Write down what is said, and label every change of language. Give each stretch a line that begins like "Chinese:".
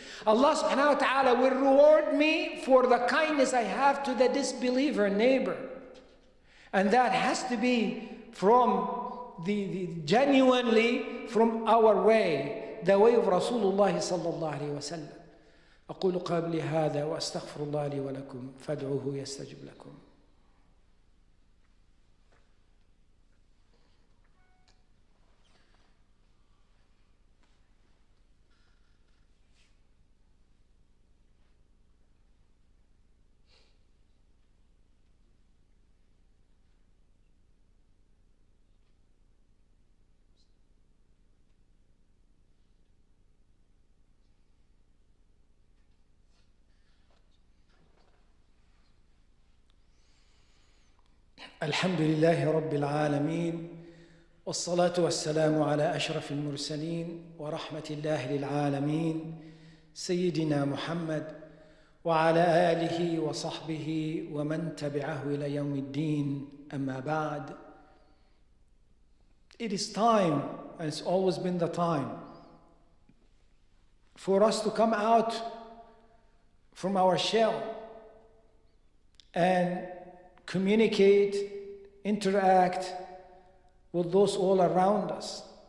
English: Allah subhanahu wa ta'ala will reward me for the kindness I have to the disbeliever neighbor. And that has to be from genuinely from our way, the way of Rasulullah sallallahu alayhi wa sallam.
Arabic: أقول قولي هذا وأستغفر الله لي ولكم فادعوه يستجب لكم. الحمد لله رب العالمين والصلاة والسلام على أشرف المرسلين ورحمة الله للعالمين سيدنا محمد وعلى آله وصحبه ومن تبعه إلى يوم الدين أما بعد.
English: It is time, and it's always been the time, for us to come out from our shell and communicate, interact with those all around us.